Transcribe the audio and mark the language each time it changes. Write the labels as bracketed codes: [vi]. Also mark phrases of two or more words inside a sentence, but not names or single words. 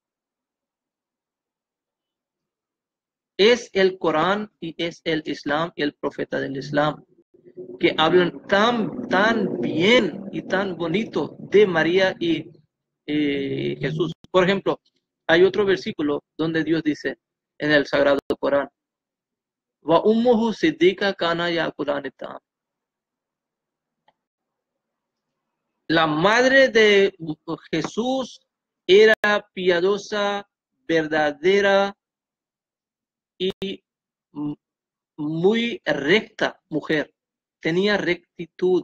[es] Es el Corán y es el Islam y el profeta del Islam que hablan tan bien y tan bonito de María y Jesús. Por ejemplo, hay otro versículo donde Dios dice en el Sagrado Corán, [ar] وأمه صديقة كانا يأكلان الطعام. [es] La madre de Jesús era piadosa, verdadera y muy recta mujer. Tenía rectitud.